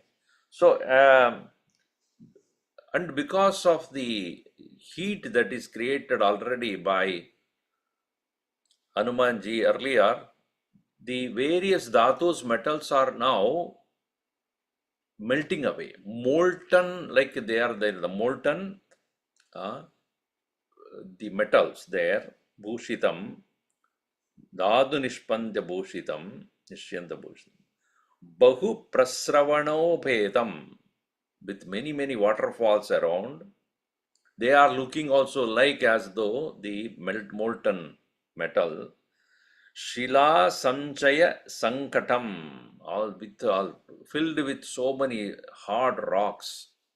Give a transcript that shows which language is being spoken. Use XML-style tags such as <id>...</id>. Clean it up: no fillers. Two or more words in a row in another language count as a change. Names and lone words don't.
<en>So, and because of the heat that is created already by Hanumanji earlier, the various dhatus metals are now melting away, molten, like they are there, the molten, the metals there,</en> <sa>bhushitam, dhatu nishpandya bhushitam, nishyanta bhushitam, bahu prasravano bhedam,</sa> <en>with many, many waterfalls around. They are looking also like as though the molten metal.</en> <sa>Shila Sanchaya Sankatam,</sa> <en>all filled with so many hard rocks.</en>